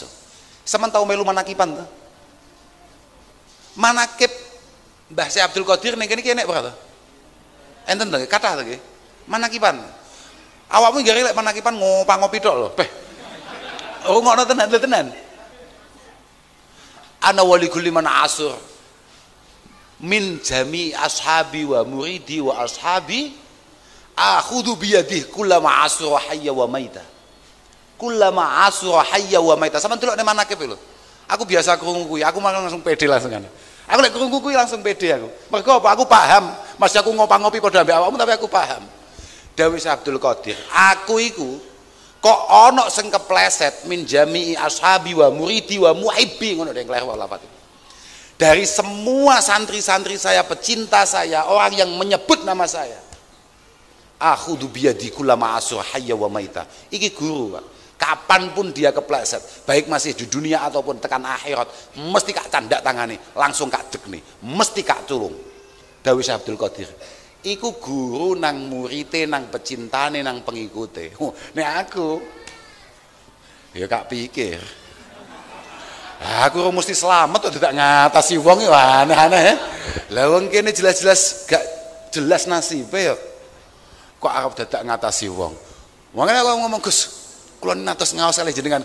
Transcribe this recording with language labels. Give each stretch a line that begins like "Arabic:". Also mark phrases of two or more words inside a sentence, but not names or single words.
Javanese: Sampeyan tau melu manakipan ta? Manakib Mbah Syekh Abdul Qadir ning kene iki enek ora to? Enten to, kathah to nggih. Manakipan. Awakmu nggih lek manakipan ngopi tok lho. Beh. Oh ngono tenan.
Arabic: أنا ولي كل من عثر من جميع أصحابي ومريدي وأصحابي آخذ بيده كلما عثر حيا وميتا. كلما عثر حيا وميتا.
Javanese: Sampeyan delok nek manakib lho. Aku biasa krungu kuwi, aku malah langsung pede langsung kan. Aku lek krungu kuwi langsung pede aku. Mergo apa? Aku paham. Mas aku ngopi padha ambek awakmu tapi aku paham. Dawuh Abdul Qadir, aku iku kok ana sing kepleset
Arabic: من جميع أصحابي ومريدي ومحبي
Javanese: ngono deng klewer lafat.
Indonesian: Dari semua santri-santri saya, pecinta saya, orang yang menyebut nama saya.
Arabic: آخذ بيدي كلما عثر حيا وميتا.
Javanese: Iki guru, Pak.
Indonesian: Kapanpun dia kepleset, baik masih di dunia ataupun
Javanese: tekan akhirat, mesti kak candak tangane, langsung kak dekne, mesti kak tulung. Dawuh Abdul Qadir. Iku guru nang murite nang pecintane nang pengikute. Nek aku ya gak pikir. Aku mesti selamat kok tidak ngatasi wong ya aneh-aneh. Lah wong kene jelas-jelas gak jelas nasibe ya. Kok arep dadak ngatasi wong. Wong aku ngomong Gus, kula natos ngaos kalih jenengan.